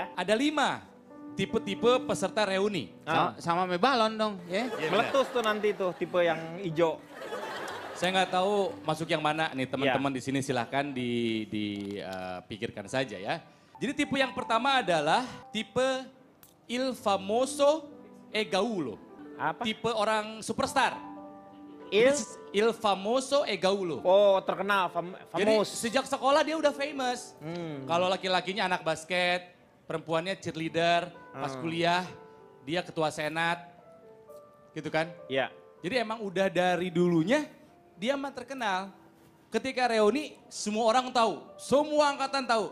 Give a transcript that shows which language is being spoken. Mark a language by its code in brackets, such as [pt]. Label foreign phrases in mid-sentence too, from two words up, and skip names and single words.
[id] Ada 5. tipe-tipe peserta reuni. Sama me balon dong, ya. Meletus tuh nanti tuh tipe yang hijau. Saya nggak tahu masuk yang mana nih teman-teman di sini, silahkan dipikirkan saja ya. Jadi tipe yang pertama adalah tipe [it] il famoso e gaulo. [id] Apa? Tipe orang superstar. Il? [it] Il famoso e gaulo. [id] Oh terkenal, Jadi famous. sejak sekolah dia udah famous. Kalau laki-lakinya anak basket, perempuannya cheerleader, pas kuliah dia ketua senat, gitu kan? Iya. Jadi emang udah dari dulunya dia mah terkenal. Ketika reuni semua orang tahu, semua angkatan tahu.